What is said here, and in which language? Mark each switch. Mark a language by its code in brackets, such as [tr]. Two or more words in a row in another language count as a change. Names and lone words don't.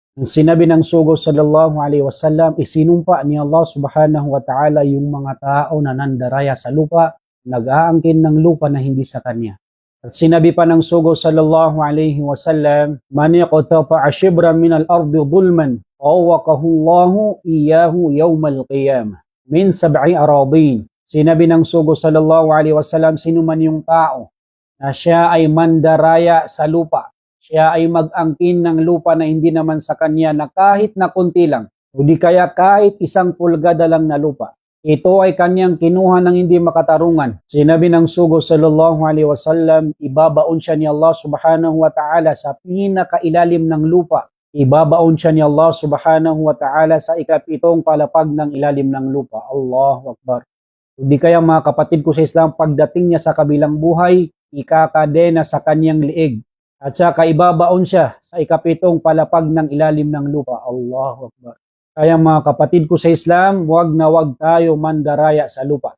[tl] Ang sinabi ng sugo [ar] صلى الله عليه وسلم, [tl] isinumpa ni Allah [ar] سبحانه وتعالى [tl] yung mga tao na nandaraya sa lupa, nag-aangkin ng lupa na hindi sa kanya. At sinabi pa ng sugo [ar] صلى الله عليه وسلم من يقتطع شبرا من الأرض ظلما طوقه الله إياه يوم القيامة من سبع أرضين. [tl] Sinabi ng sugo [ar] صلى الله عليه وسلم, [tl] sino man yung tao na siya ay mandaraya sa lupa, siya ay mag-angkin ng lupa na hindi naman sa kanya na kahit na kunti lang, o di kaya kahit isang pulgada lang na lupa. Ito ay kanyang kinuha ng hindi makatarungan. Sinabi ng sugo [ar] صلى الله عليه وسلم, [tl] ibabaon siya ni Allah [ar] سبحانه وتعالى [tl] sa pinakailalim ng lupa. Ibabaon siya ni Allah [ar] سبحانه وتعالى [tl] sa ikapitong palapag ng ilalim ng lupa. [ar] الله أكبر. [tl] O di kaya mga kapatid ko sa Islam, pagdating niya sa kabilang buhay, ikakadena sa kanyang liig. At saka ibabaon siya sa ikapitong palapag ng ilalim ng lupa. [ar] الله أكبر. [tl] Kaya mga kapatid ko sa Islam, wag na wag tayo mandaraya sa lupa.